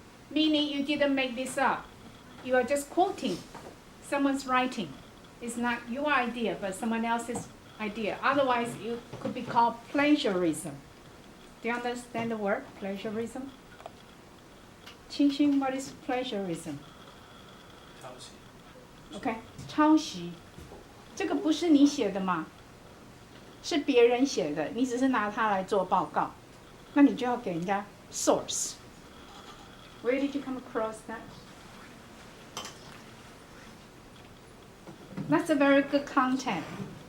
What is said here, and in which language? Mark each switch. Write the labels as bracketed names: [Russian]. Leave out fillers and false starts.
[English] Meaning you didn't make this up. You are just quoting someone's writing. It's not your idea, but someone else's idea. Otherwise, it could be called plagiarism. Do you understand the word plagiarism? Qingxin, what is plagiarism? [Chinese] OK， 抄袭，这个不是你写的嘛，是别人写的，你只是拿它来做报告，那你就要给人家 source。 [English] Where did you come across that? That's a very good content.